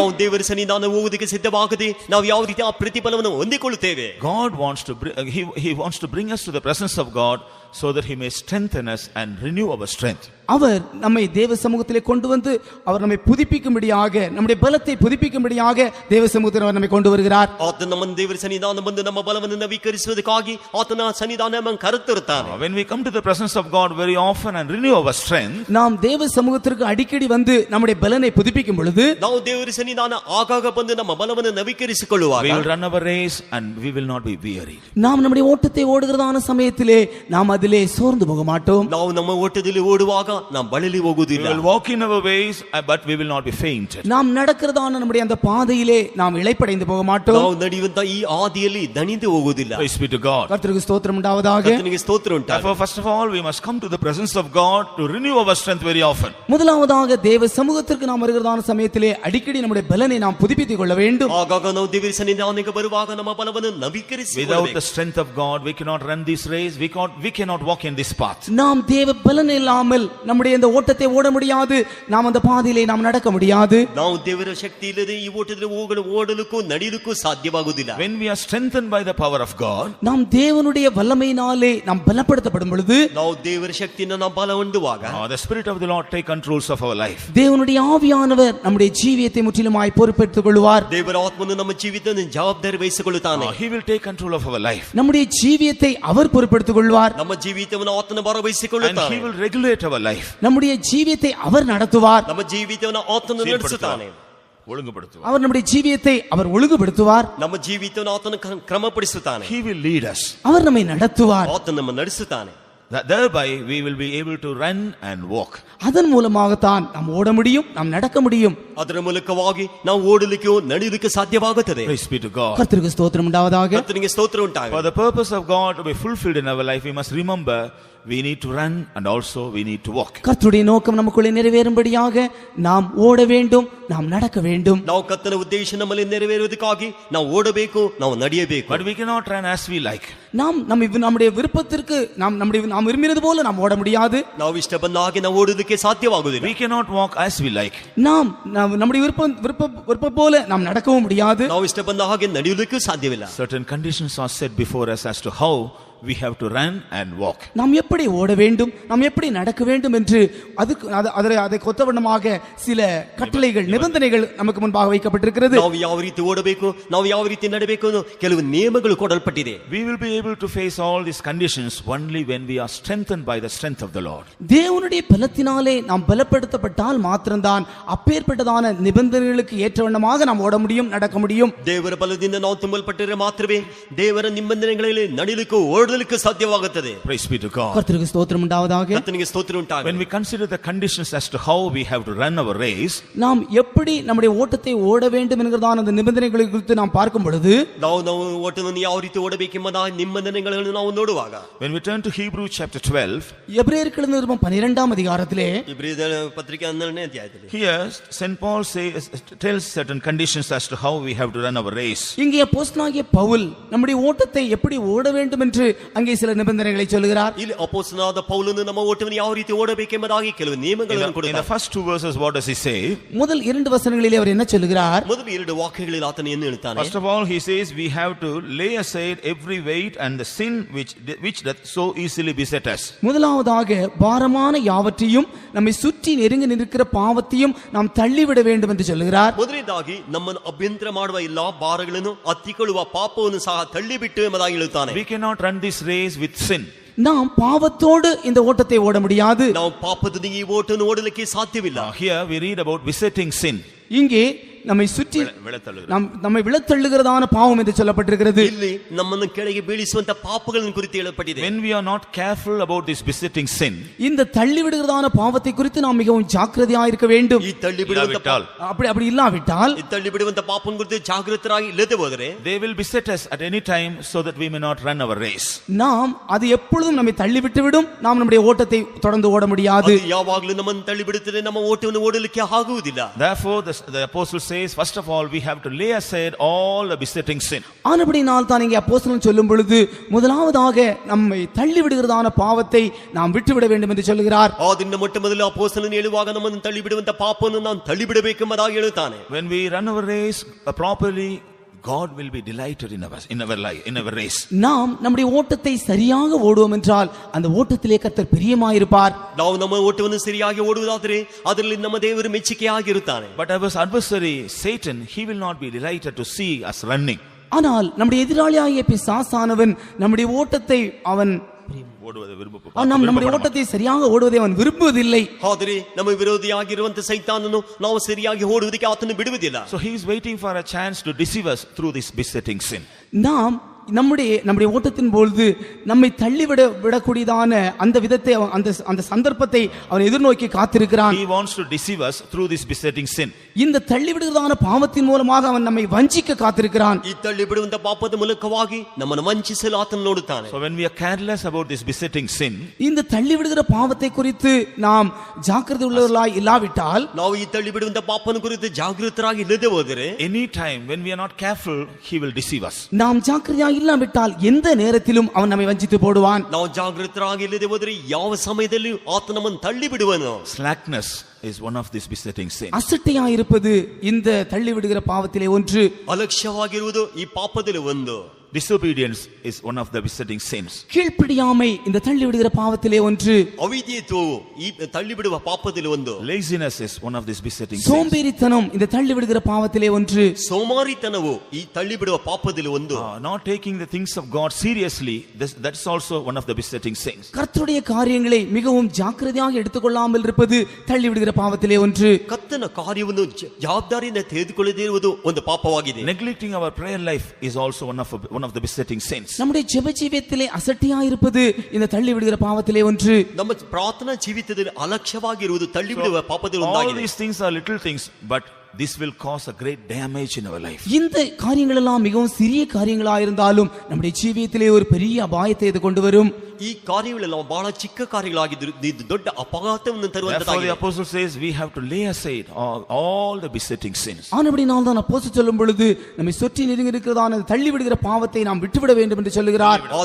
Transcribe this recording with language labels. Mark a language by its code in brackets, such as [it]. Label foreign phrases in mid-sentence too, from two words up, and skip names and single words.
[kn] ನಾವು ದೇವರ ಸನ್ನಿಧಾನ ಹೋಗುವುದಕ್ಕೆ ಸಿದ್ಧವಾಗದೆ ನಾವು ಯಾವ ರೀತಿ ಆ ಪ್ರತಿಫಲವನ್ನು ಹೊಂದಿಕೊಳ್ಳುತ್ತೇವೆ? [en] God wants to he wants to bring us to the presence of God so that he may strengthen us and renew our strength. [ta] அவர் நம்மை தேவ சமூகத்திலே கொண்டு வந்து அவர் நம்மை புதுப்பிக்கும்படியாக நம்முடைய பலத்தை புதுப்பிக்கும்படியாக தேவ சமூகத்தில் அவர் நம்மை கொண்டு வருகிறார். [kn] ಆತನ ನಮ್ಮ ದೇವರ ಸನ್ನಿಧಾನ ಬಂದು ನಮ್ಮ ಬಲವನ್ನು ನವೀಕರಿಸುವುದಕ್ಕಾಗಿ ಆತನ ಸನ್ನಿಧಾನ ನಮ್ಮನ್ನು ಕರೆತರುತ್ತಾನೆ. [en] When we come to the presence of God very often and renew our strength, [ta] நாம் தேவ சமூகத்திற்கு அடிக்கடி வந்து நம்முடைய பலனை புதுப்பிக்கும் பொழுது [kn] ನಾವು ದೇವರ ಸನ್ನಿಧಾನ ಆಗಾಗ ಬಂದು ನಮ್ಮ ಬಲವನ್ನು ನವೀಕರಿಸಿಕೊಳ್ಳುವಾಗ [en] we will run our race and we will not be weary. [ta] நாம் நம்முடைய ஓட்டத்தை ஓடுகிறதான சமயத்திலே நாம் அதிலே சோர்ந்து போக மாட்டோம். [kn] ನಾವು ನಮ್ಮ ಓಟದಲ್ಲಿ ಓಡುವಾಗ ನಾವು ಬಳಲಿ [en] We [kn] ಹೋಗುವುದಿಲ್ಲ. [en] will walk in our ways, but we will not be fainted. [ta] நாம் நடக்கிறதான நம்முடைய அந்த பாதையிலே நாம் இளைப்படைந்து போக மாட்டோம். [kn] ನಾವು ನಡೆಯುವಂತ ಈ ಹಾದಿಯಲ್ಲಿ ದಣಿದು ಹೋಗುವುದಿಲ್ಲ. [en] Praise be to God. [ta] கர்த்தருக்கு ஸ்தோத்திரம் உண்டாவதாக. [kn] ಕರ್ತನಿಗೆ ಸ್ತೋತ್ರ ಉಂಟಾಗಲಿ. [en] Therefore, first of all, we must come to the presence of God to renew our strength very often. [ta] முதலாவதாக தேவ சமூகத்திற்கு நாம் வருகிறதான சமயத்திலே அடிக்கடி நம்முடைய பலனை நாம் புதுப்பித்துக் கொள்ள வேண்டும். [kn] ಆಗಾಗ ನಾವು ದೇವರ ಸನ್ನಿಧಾನಕ್ಕೆ ಬರುವಾಗ ನಮ್ಮ ಬಲವನ್ನು ನವೀಕರಿಸಿಕೊಳ್ಳಬೇಕು. [en] Without the strength of God, we cannot run this race. We cannot walk in this path. [ta] நாம் தேவ பலன் இல்லாமல் நம்முடைய இந்த ஓட்டத்தை ஓட முடியாது. நாம் அந்த பாதையிலே நாம் நடக்க முடியாது. [kn] ನಾವು ದೇವರ ಶಕ್ತಿ ಇಲ್ಲದೆ ಈ ಓಟದಲ್ಲಿ ಓಡಲಿಕ್ಕೂ ನಡೆಯಲಿಕ್ಕೂ ಸಾಧ್ಯವಾಗುವುದಿಲ್ಲ. [en] When we are strengthened by the power of God, [ta] நாம் தேவனுடைய வல்லமையினாலே நாம் பலப்படுத்தப்படும் பொழுது [kn] ನಾವು ದೇವರ ಶಕ್ತಿಯಿಂದ ನಾವು ಬಲ ಹೊಂದುವಾಗ [en] the Spirit of the Lord take controls of our life. [ta] தேவனுடைய ஆவியானவர் நம்முடைய ஜீவியத்தை முற்றிலுமாய் பொறுப்பெடுத்துக் கொள்வார். [kn] ದೇವರ ಆತ್ಮನು ನಮ್ಮ ಜೀವಿತವನ್ನು ಜವಾಬ್ದಾರಿ ವಹಿಸಿಕೊಳ್ಳುತ್ತಾನೆ. [en] He will take control of our life. [ta] நம்முடைய ஜீவியத்தை அவர் பொறுப்பெடுத்துக் கொள்வார். [kn] ನಮ್ಮ ಜೀವಿತವನ್ನು ಆತನು [en] And [kn] ಭಾಗವಹಿಸಿಕೊಳ್ಳುತ್ತಾನೆ. [en] He will regulate our life. [ta] நம்முடைய ஜீவியத்தை அவர் நடத்துவார். [kn] ನಮ್ಮ ಜೀವಿತವನ್ನು ಆತನು ನಡೆಸುತ್ತಾನೆ. [ta] ஒழுங்குபடுத்துவார். அவர் நம்முடைய ஜீவியத்தை அவர் ஒழுங்குபடுத்துவார். [kn] ನಮ್ಮ ಜೀವಿತವನ್ನು ಆತನು ಕ್ರಮಪಡಿಸುತ್ತಾನೆ. [en] He will lead us. [ta] அவர் நம்மை நடத்துவார். [kn] ಆತನು ನಮ್ಮ ನಡೆಸುತ್ತಾನೆ. [en] Thereby we will be able to run and walk. [ta] அதன் மூலமாகத்தான் நாம் ஓட முடியும், நாம் நடக்க முடியும். [kn] ಅದರ ಮೂಲಕವಾಗಿ ನಾವು ಓಡಲಿಕ್ಕೆ ನಡೆಯಲಿಕ್ಕೆ ಸಾಧ್ಯವಾಗುತ್ತದೆ. [en] Praise be to God. [ta] கர்த்தருக்கு ஸ்தோத்திரம் உண்டாவதாக. [kn] ಕರ್ತನಿಗೆ ಸ್ತೋತ್ರ [en] For [kn] ಉಂಟಾಗಲಿ. [en] the purpose of God to be fulfilled in our life, we must remember we need to run and also we need to walk. [ta] கர்த்தருடைய நோக்கம் நமக்குள்ளே நிறைவேறும்படியாக நாம் ஓட வேண்டும், நாம் நடக்க வேண்டும். [kn] ನಾವು ಕರ್ತನ ಉದ್ದೇಶ ನಮ್ಮಲ್ಲಿ ನೆರವೇರುವುದಕ್ಕಾಗಿ ನಾವು ಓಡಬೇಕು, ನಾವು ನಡೆಯಬೇಕು. [en] But we cannot run as we like. [ta] நாம் நம்முடைய விருப்பத்திற்கு நாம் விரும்பினது போல நாம் ஓட முடியாது. [kn] ನಾವು ಇಷ್ಟ ಬಂದ ಹಾಗೆ ನಾವು ಓಡುವುದಕ್ಕೆ ಸಾಧ್ಯವಾಗುವುದಿಲ್ಲ. [en] We cannot walk as we like. [ta] நாம் நம்முடைய விருப்பம் போல நாம் நடக்கவும் முடியாது. [kn] ನಾವು ಇಷ್ಟ ಬಂದ ಹಾಗೆ ನಡೆಯಲಿಕ್ಕೂ ಸಾಧ್ಯವಿಲ್ಲ. [en] Certain conditions are set before us as to how we have to run and walk. [ta] நாம் எப்படி ஓட வேண்டும், நாம் எப்படி நடக்க வேண்டும் என்று அதை கொத்தவண்ணமாக சில கட்டளைகள், நிபந்தனைகள் நமக்கு முன்பாக வைக்கப்பட்டிருக்கிறது. [kn] ನಾವು ಯಾವ ರೀತಿ ಓಡಬೇಕು, ನಾವು ಯಾವ ರೀತಿ ನಡೆಯಬೇಕು ಅನ್ನೋ ಕೆಲವು ನಿಯಮಗಳು ಕೊಡಲ್ಪಟ್ಟಿದೆ. [en] We will be able to face all these conditions only when we are strengthened by the strength of the Lord. [ta] தேவனுடைய பலத்தினாலே நாம் பலப்படுத்தப்பட்டால் மாத்திரம்தான் அப்பேற்பட்டதான நிபந்தனைகளுக்கு ஏற்றவண்ணமாக நாம் ஓட முடியும், நடக்க முடியும். [kn] ದೇವರ ಬಲದಿಂದ ನಾವು ತುಂಬಲ್ಪಟ್ಟರೆ ಮಾತ್ರವೇ ದೇವರ ನಿಬಂಧನೆಗಳಲ್ಲಿ ನಡೆಯಲಿಕ್ಕೂ ಓಡಲಿಕ್ಕೂ ಸಾಧ್ಯವಾಗುತ್ತದೆ. [en] Praise be to God. [ta] கர்த்தருக்கு ஸ்தோத்திரம் உண்டாவதாக. [kn] ಕರ್ತನಿಗೆ ಸ್ತೋತ್ರ ಉಂಟಾಗಲಿ. [en] When we consider the conditions as to how we have to run our race, [ta] நாம் எப்படி நம்முடைய ஓட்டத்தை ஓட வேண்டும் என்கிறதான அந்த நிபந்தனைகளை குறித்து நாம் பார்க்கும் பொழுது [kn] ನಾವು ಓಟವನ್ನು ಯಾವ ರೀತಿ ಓಡಬೇಕೆಂಬ ನಿಬಂಧನೆಗಳನ್ನು ನಾವು ನೋಡುವಾಗ [en] when we turn to Hebrews chapter 12, [ta] எபிரேயருக்கு எழுதின நிருபம் 12ஆம் அதிகாரத்திலே [kn] ಇಬ್ರಿಯರ ಪತ್ರಿಕೆ 12ನೇ ಅಧ್ಯಾಯದಲ್ಲಿ [en] here St. Paul tells certain conditions as to how we have to run our race. [ta] இங்கே அப்போஸ்தலனாகிய பவுல் நம்முடைய ஓட்டத்தை எப்படி ஓட வேண்டும் என்று அங்கே சில நிபந்தனைகளை சொல்கிறார். [kn] ಇಲ್ಲಿ ಅಪೊಸ್ತಲನಾದ ಪೌಲನು ನಮ್ಮ ಓಟವನ್ನು ಯಾವ ರೀತಿ ಓಡಬೇಕೆಂಬುದಾಗಿ ಕೆಲವು ನಿಯಮಗಳನ್ನು [en] In the [kn] ಕೊಡುತ್ತಾನೆ. [en] first two verses, what does he say? [ta] முதல் 2 வசனங்களிலே அவர் என்ன சொல்கிறார்? [kn] ಮೊದಲು 2 ವಾಕ್ಯಗಳಲ್ಲಿ ಆತನು ಏನು ಹೇಳ್ತಾನೆ? [en] First of all, he says we have to lay aside every weight and the sin which doth so easily beset us. [ta] முதலாவதாக பாரமான யாவற்றையும் நம்மை சுற்றி நெருங்கி நிற்கிற பாவத்தையும் நாம் தள்ளிவிட வேண்டும் என்று சொல்கிறார். [kn] ಮೊದಲನೇದಾಗಿ ನಮ್ಮನ್ನು ಅಭ್ಯಂತರ ಮಾಡುವ ಎಲ್ಲಾ ಭಾರಗಳನ್ನು ಹತ್ತಿಕೊಳ್ಳುವ ಪಾಪವನ್ನು ಸಹ ತಳ್ಳಿಬಿಟ್ಟು ಎಂಬುದಾಗಿ ಹೇಳುತ್ತಾನೆ. [en] We cannot run this race with sin. [ta] நாம் பாவத்தோடு இந்த ஓட்டத்தை ஓட முடியாது. [kn] ನಾವು ಪಾಪದೊಂದಿಗೆ ಈ ಓಟವನ್ನು ಓಡಲಿಕ್ಕೆ ಸಾಧ್ಯವಿಲ್ಲ. [en] Here we read about besetting sin. [ta] இங்கே நம்மை சுற்றி நம்மை விழத்தள்ளுகிறதான பாவம் என்று சொல்லப்பட்டிருக்கிறது. [kn] ಇಲ್ಲಿ ನಮ್ಮನ್ನು ಕೆಳಗೆ ಬೀಳಿಸುವಂತ ಪಾಪಗಳನ್ನು ಕುರಿತು ಹೇಳಲ್ಪಟ್ಟಿದೆ. [en] When we are not careful about this besetting sin, [ta] இந்த தள்ளி விடுகிறதான பாவத்தை குறித்து நாம் மிகவும் ஜாக்கிரதையாக இருக்க வேண்டும். [kn] ಈ ತಳ್ಳಿ ಬಿಡುವಂತ [ta] அப்படி இல்லாவிட்டால் [kn] ಈ ತಳ್ಳಿ ಬಿಡುವಂತ ಪಾಪವನ್ನು ಕುರಿತು ಜಾಗೃತರಾಗಿ ಇಲ್ಲದೆ ಹೋದರೆ [en] they will beset us at any time so that we may not run our race. [ta] நாம் அது எப்பொழுதும் நம்மை தள்ளி விட்டுவிடும், நாம் நம்முடைய ஓட்டத்தை தொடர்ந்து ஓட முடியாது. [kn] ಯಾವಾಗಲೂ ನಮ್ಮನ್ನು ತಳ್ಳಿ ಬಿಡುತ್ತದೆ, ನಮ್ಮ ಓಟವನ್ನು ಓಡಲಿಕ್ಕೆ ಆಗುವುದಿಲ್ಲ. [en] Therefore the apostle says, first of all we have to lay aside all the besetting sin. [ta] ஆனபடியால் தான் இங்கே அப்போஸ்தலன் சொல்லும் பொழுது முதலாவதாக நம்மை தள்ளி விடுகிறதான பாவத்தை நாம் விட்டுவிட வேண்டும் என்று சொல்கிறார். [kn] ಆದ್ದರಿಂದ ಮೊಟ್ಟ ಮೊದಲು ಅಪೊಸ್ತಲನು ಹೇಳುವಾಗ ನಮ್ಮನ್ನು ತಳ್ಳಿ ಬಿಡುವಂತ ಪಾಪವನ್ನು ನಾವು ತಳ್ಳಿ ಬಿಡಬೇಕೆಂಬುದಾಗಿ ಹೇಳುತ್ತಾನೆ. [en] When we run our race properly, God will be delighted in our life, in our race. [ta] நாம் நம்முடைய ஓட்டத்தை சரியாக ஓடுவோம் என்றால் அந்த ஓட்டத்திலே கர்த்தர் பிரியமாயிருப்பார். [kn] ನಾವು ನಮ್ಮ ಓಟವನ್ನು ಸರಿಯಾಗಿ ಓಡುವುದಾದರೆ ಅದರಲ್ಲಿ ನಮ್ಮ ದೇವರು ಮೆಚ್ಚುಗೆಯಾಗಿರುತ್ತಾನೆ. [en] But our adversary Satan, he will not be delighted to see us running. [ta] ஆனால் நம்முடைய எதிராளியாகிய பிசாசானவன் நம்முடைய ஓட்டத்தை அவன் நம்முடைய ஓட்டத்தை சரியாக ஓடுவதை அவன் விரும்புவதில்லை. [kn] ಆದರೆ ನಮ್ಮ ವಿರೋಧಿಯಾಗಿರುವಂತ ಸೈತಾನನು ನಾವು ಸರಿಯಾಗಿ ಓಡುವುದಕ್ಕೆ ಆತನು ಬಿಡುವುದಿಲ್ಲ. [en] So he is waiting for a chance to deceive us through this besetting sin. [ta] நாம் நம்முடைய ஓட்டத்தின் பொழுது நம்மை விடக்கூடியதான அந்த விதத்தை அந்த சந்தர்ப்பத்தை அவன் எதிர்நோக்கி காத்திருக்கிறான். [en] He wants to deceive us through this besetting sin. [ta] இந்த தள்ளிவிடுகிறதான பாவத்தின் மூலமாக அவன் நம்மை வஞ்சிக்க காத்திருக்கிறான். [kn] ಈ ತಳ್ಳಿಬಿಡುವಂತ ಪಾಪದ ಮೂಲಕವಾಗಿ ನಮ್ಮನ್ನು ವಂಚಿಸಲು ಆತನು ನೋಡುತ್ತಾನೆ. [en] So when we are careless about this besetting sin, [ta] இந்த தள்ளிவிடுகிற பாவத்தை குறித்து நாம் ஜாக்கிரதை உள்ளவர்களாய் இல்லாவிட்டால், [kn] ನಾವು ಈ ತಳ್ಳಿಬಿಡುವಂತ ಪಾಪನ ಕುರಿತು ಜಾಗೃತರಾಗಿ ಇಲ್ಲದೆ ಹೋದರೆ, [en] any time when we are not careful, he will deceive us. [ta] நாம் ஜாக்கிரதையாக இல்லாவிட்டால் எந்த நேரத்திலும் அவன் நம்மை வஞ்சித்து போடுவான். [kn] ನಾವು ಜಾಗೃತರಾಗಿ ಇಲ್ಲದೆ ಹೋದರೆ ಯಾವ ಸಮಯದಲ್ಲಿ ಆತ ನಮ್ಮನ್ನು ತಳ್ಳಿಬಿಡುವನು. [en] Slackness is one of these besetting sins. [ta] அசட்டையாக இருப்பது இந்த தள்ளிவிடுகிற பாவத்திலே ஒன்று. [kn] ಅಲಕ್ಷ್ಯವಾಗಿರುವುದು ಈ ಪಾಪದಲ್ಲಿ ಒಂದು. [en] Disobedience is one of the besetting sins. [ta] கீழ்ப்படியாமை இந்த தள்ளிவிடுகிற பாவத்திலே ஒன்று. [kn] ಅವಿಧೇಯತ್ವವು ಈ ತಳ್ಳಿಬಿಡುವ ಪಾಪದಲ್ಲಿ ಒಂದು. [en] Laziness is one of these besetting sins. [ta] சோம்பேறித்தனம் இந்த தள்ளிவிடுகிற பாவத்திலே ஒன்று. [kn] ಸೋಮಾರಿತನವು ಈ ತಳ್ಳಿಬಿಡುವ ಪಾಪದಲ್ಲಿ ಒಂದು. [en] Not taking the things of God seriously, that's also one of the besetting sins. [ta] கர்த்தருடைய காரியங்களை மிகவும் ஜாக்கிரதையாக எடுத்துக்கொள்ளாமல் இருப்பது தள்ளிவிடுகிற பாவத்திலே ஒன்று. [kn] ಕರ್ತನ ಕಾರ್ಯವನ್ನು ಜವಾಬ್ದಾರಿಯಿಂದ ತೆಗೆದುಕೊಳ್ಳದೇ ಇರುವುದು ಒಂದು ಪಾಪವಾಗಿದೆ. [en] Neglecting our prayer life is also one of the besetting sins. [ta] நம்முடைய ஜெப ஜீவியத்திலே அசட்டையாக இருப்பது இந்த தள்ளிவிடுகிற பாவத்திலே ஒன்று. [kn] ನಮ್ಮ ಪ್ರಾರ್ಥನಾ ಜೀವಿತದಲ್ಲಿ ಅಲಕ್ಷ್ಯವಾಗಿರುವುದು ತಳ್ಳಿಬಿಡುವ ಪಾಪದಲ್ಲಿ [en] All [kn] ಒಂದಾಗಿದೆ. [en] these things are little things, but this will cause a great damage in our life. [ta] இந்த காரியங்கள் எல்லாம் மிகவும் சிறிய காரியங்களாக இருந்தாலும் நம்முடைய ஜீவியத்திலே ஒரு பெரிய அபாயத்தை இது கொண்டு வரும். [kn] ಈ ಕಾರ್ಯಗಳೆಲ್ಲ ಬಹಳ ಚಿಕ್ಕ ಕಾರ್ಯಗಳಾಗಿದ್ದು ಇದು ದೊಡ್ಡ ಅಪಘಾತವನ್ನು [en] Therefore the [kn] ತರುವಂತದ್ದಾಗಿದೆ. [en] apostle says we have to lay aside all the besetting sins. [ta] ஆனபடியால் தான் அப்போஸ்தலன் சொல்லும் பொழுது நம்மை சுற்றி நெருங்கி இருக்கிறதான தள்ளிவிடுகிற பாவத்தை நாம் விட்டுவிட வேண்டும் என்று சொல்லுகிறார்.